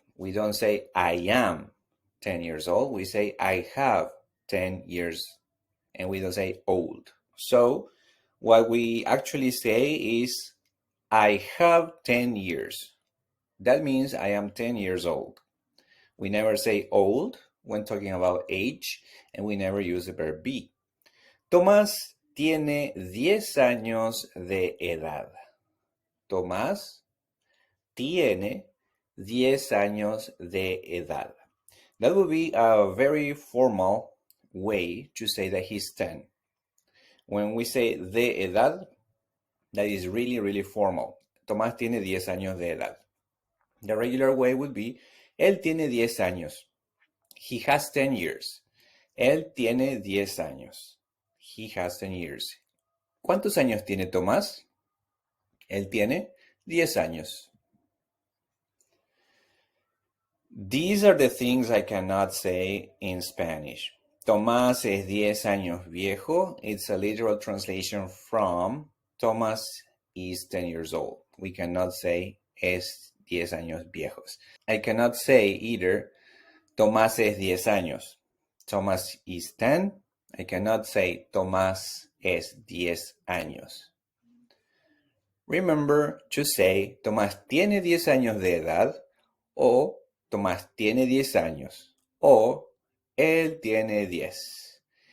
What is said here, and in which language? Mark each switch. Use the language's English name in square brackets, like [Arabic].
[English] We don't say I am 10 years old. We say I have 10 years, and we don't say old. So what we actually say is I have 10 years. That means I am 10 years old. We never say old when talking about age, and we never use the verb be. [Spanish] Tomás tiene 10 años de edad. Tomás tiene 10 años de edad. [English] That would be a very formal way to say that he's 10. When we say [Spanish] de edad, [English] that is really, really formal. [Spanish] Tomás tiene 10 años de edad. [English] The regular way would be, [Spanish] él tiene 10 años. [English] He has 10 years. [Spanish] Él tiene 10 años. [English] He has 10 years. [Spanish] ¿Cuántos años tiene Tomás? Él tiene 10 años. [English] These are the things I cannot say in Spanish. [Spanish] Tomás es 10 años viejo. [English] It's a literal translation from Tomás is 10 years old. We cannot say [Spanish] es 10 años viejos. [English] I cannot say either [Spanish] Tomás es 10 años. [English] Tomás is 10. I cannot say [Spanish] Tomás es 10 años. [English] Remember to say [Spanish] Tomás tiene 10 años de edad o Tomás tiene 10 años o él tiene 10.